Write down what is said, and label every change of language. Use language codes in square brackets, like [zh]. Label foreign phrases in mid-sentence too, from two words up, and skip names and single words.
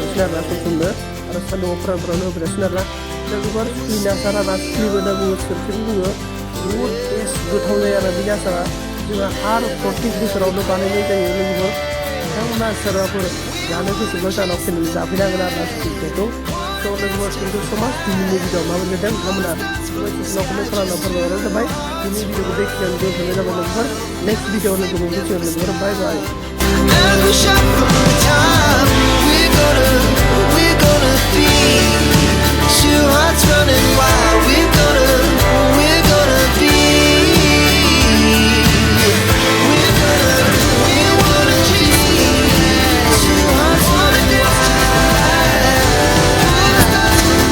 [brx] थासिगोन आरोना समनो आरो सान्दुङाव फोरान होबाय थासिगोन आरोना लोगोफोर सुखुनि आसार आरोना सुखुनिबो होनना बुङो सोरखिबो बुङो बुहुद टेस्ट गोथाव जायो आरो बिनि आसारा जोंहा हार प्रत्येक बोसोरावनो बानायनाय जायो लोगोफोर नोंथांमोना सोरबाफोर जानो गोसोब्ला जानाव फैनानै जाफैनांगोन आरोना सुखुनिखौ स' लोगोफोर [en] thank you so much [brx] दिनैनि भिडिअ माबायदि नुदों नोंथांमोना कमेन्ट खालामना फोरमायहरबानो जाबाय दिनैनि भिडिअखौ बेखिनियावनो दोनथ'नाय जाबाय लोगोफोर [en] next video [brx] लोगो मोनफैसिगोन लोगोफोर [en] bye bye As we shot from the top, we're gonna be two hearts running wild. We're gonna be. We wanna be two hearts running wild.